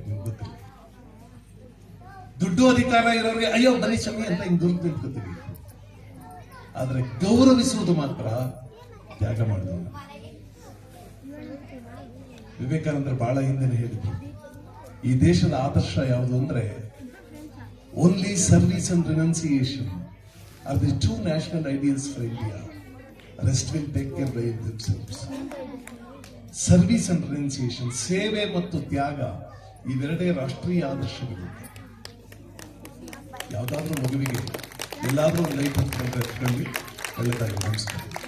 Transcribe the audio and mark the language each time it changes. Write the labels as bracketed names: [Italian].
[Kannada] ನಿಮ್ಗೆ ಗೊತ್ತಿಲ್ಲ, ದುಡ್ಡು ಅಧಿಕಾರ ಇರೋರಿಗೆ ಅಯ್ಯೋ ಬರೀ ಕ್ಷಮೆ ಅಂತ ಹಿಂಗ್ ದೂರ ತಿಳ್ಕೊತೀವಿ, ಆದ್ರೆ ಗೌರವಿಸುವುದು ಮಾತ್ರ ತ್ಯಾಗ ಮಾಡೋದು. ವಿವೇಕಾನಂದರು ಬಹಳ ಹಿಂದೆ ಹೇಳಿದ್ರು, ಈ ದೇಶದ ಆದರ್ಶ ಯಾವುದು ಅಂದ್ರೆ [English] Only service and renunciation are the 2 national ideals for India. Rest will take care by themselves. Service and renunciation, [Kannada] ಸೇವೆ ಮತ್ತು ತ್ಯಾಗ, ಇವೆರಡೇ ರಾಷ್ಟ್ರೀಯ ಆದರ್ಶಗಳು. ಯಾವುದಾದ್ರೂ ಮಗುವಿಗೆ ಎಲ್ಲಾದ್ರೂ ಲೈಫ್ ಹತ್ಕೊಂಡು ಒಳ್ಳೆದಾಗಿ. ನಮಸ್ಕಾರ.